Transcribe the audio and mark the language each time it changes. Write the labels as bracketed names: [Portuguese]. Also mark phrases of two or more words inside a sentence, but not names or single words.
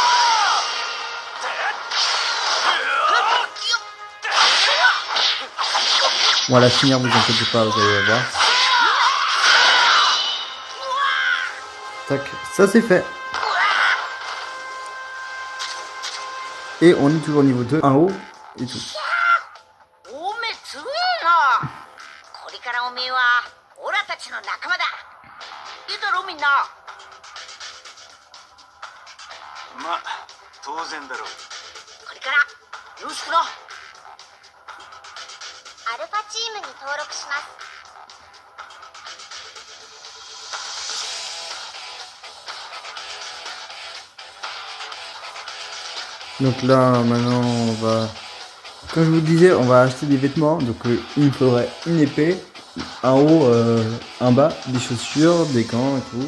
[French] Bon, à la finir, vous inquiétez pas, vous allez voir. Tac, ça c'est fait. Et on est toujours au niveau 2, en haut et tout. [Japanese] おめえ強えな。これからおめえはオラたちの仲間だ。いいだろみんな。まあ当然だろう。これからよろしくな。アルファチームに登録します。 [French] Donc là, maintenant, on va... Comme je vous disais, on va acheter des vêtements. Donc il me faudrait une épée, un haut, un bas, des chaussures, des gants et tout.